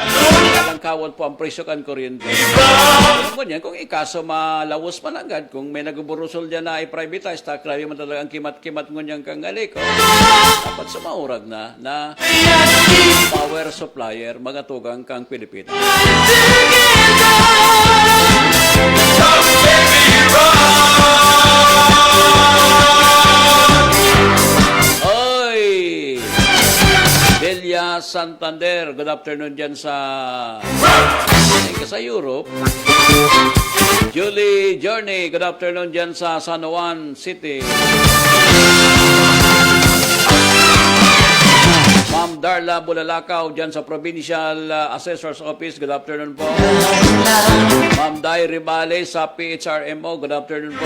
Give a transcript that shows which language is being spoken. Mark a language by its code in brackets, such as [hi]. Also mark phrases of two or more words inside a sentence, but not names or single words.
[bik] Kalangkawan po ang presyo kan kuryente. Kung ikaso malawos man agad, kung may nagburusol dyan na i-privatize, grabe man talaga ang kimat-kimat ngunyan kang aliko, dapat sumaurag na [en] power supplier, [bik] mga tugang kang Pilipinas. [en] Rock, baby, rock. Oy! [bik] Delia Santander, [en] good afternoon [bik] dyan sa Europe. Julie Journey, [en] good afternoon [bik] dyan sa San Juan City. Ma'am Darla Bulalakaw dyan sa Provincial Assessor's Office, [en] good afternoon [bik] po. Ma'am Day Ribale sa PHRMO, [en] good afternoon [bik] po.